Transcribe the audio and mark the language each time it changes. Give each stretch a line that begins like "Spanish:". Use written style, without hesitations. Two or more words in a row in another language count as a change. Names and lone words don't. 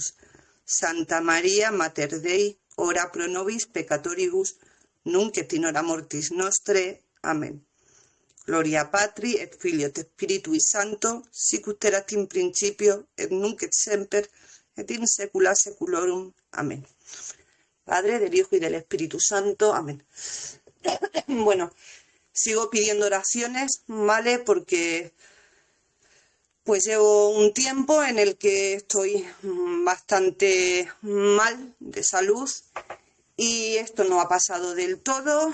Latin: Santa María, Mater Dei, ora pro nobis peccatoribus, nunc et in hora mortis nostre. Amén. Gloria Patri, et Filio, et Spiritui Sancto, sicut erat in principio, et nunc et semper, et in saecula saeculorum. Amén.
Spanish: Padre, del Hijo y del Espíritu Santo. Amén. Bueno, sigo pidiendo oraciones, ¿vale? Porque pues llevo un tiempo en el que estoy bastante mal de salud y esto no ha pasado del todo.